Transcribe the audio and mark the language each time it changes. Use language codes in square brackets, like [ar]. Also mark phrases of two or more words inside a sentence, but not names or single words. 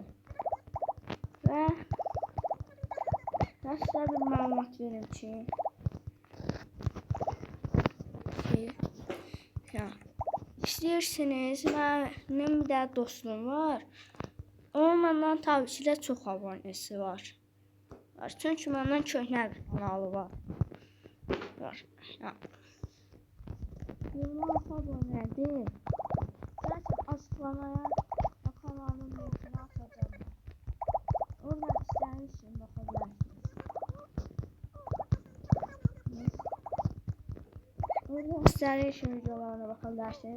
[az] Və sizə bir məlumat verim ki, istəyirsiniz, mənim bir də dostum var. Onun məndən tabii ki də çox abonesi var. Çünki məndən köhnə bir kanalı var. 26 abonedir. [tr] Zaten açıklamaya kanalımın linkini atacağım. [az] Oradan istəyirsiniz bakabilirsiniz. Oradan istəyirsiniz videolarına bakabilirsiniz.